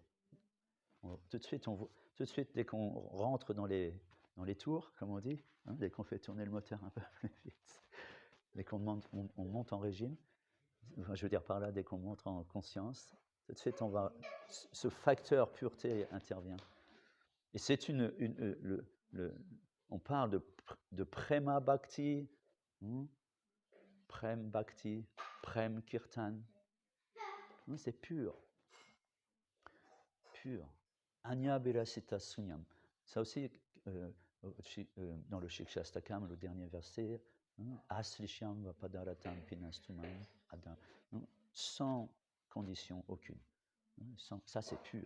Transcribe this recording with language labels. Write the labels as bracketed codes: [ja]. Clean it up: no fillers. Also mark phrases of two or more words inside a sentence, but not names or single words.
[fr] Tout de suite, dès qu'on rentre dans les tours, comme on dit, dès qu'on fait tourner le moteur un peu plus vite, dès qu'on monte en régime, je veux dire par là, dès qu'on monte en conscience, tout de suite, ce facteur pureté intervient. Et c'est on parle de [sa] prema bhakti, prem bhakti, prem kirtan. [fr] C'est pur. Pur. [sa] Anya Belasita Sunyam. [fr] Ça aussi, dans le Shikshastakam, le dernier verset, [sa] Aslishyam Vapadaratam Pinastumam Adam. [fr] Sans condition aucune. Ça, c'est pur.